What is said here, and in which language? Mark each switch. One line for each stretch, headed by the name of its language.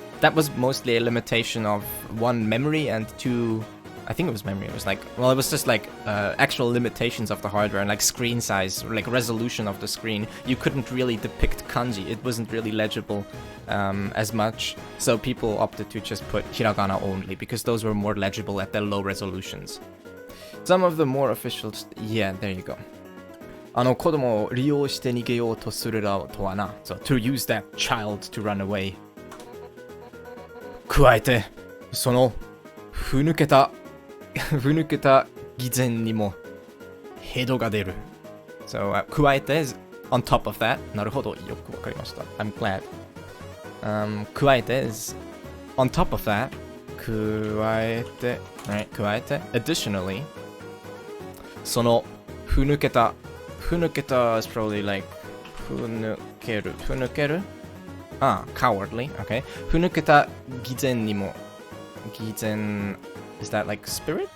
English: That was mostly a limitation of one, memory, and two, I think it was memory. It was like, well, it was just like actual limitations of the hardware and like screen size, like resolution of the screen. You couldn't really depict kanji. It wasn't really legible as much. So people opted to just put hiragana only because those were more legible at their low resolutions. Some of the more official, yeah, there you go.
Japanese: 子供を利用して逃げようとするとはな。
English: So, to use that child to run away.
Japanese: 加えて、そのふぬけた偽善にもヘドが出る。
English: So, 加えて is on top of that.
Japanese: なるほど、よくわかりました。
English: I'm glad. 加えて is on top of that, 加えて right 加えて additionally そのふぬけた is probably like ふぬける cowardly okay
Japanese: ふぬけた偽善にも偽善
English: is that like spirit?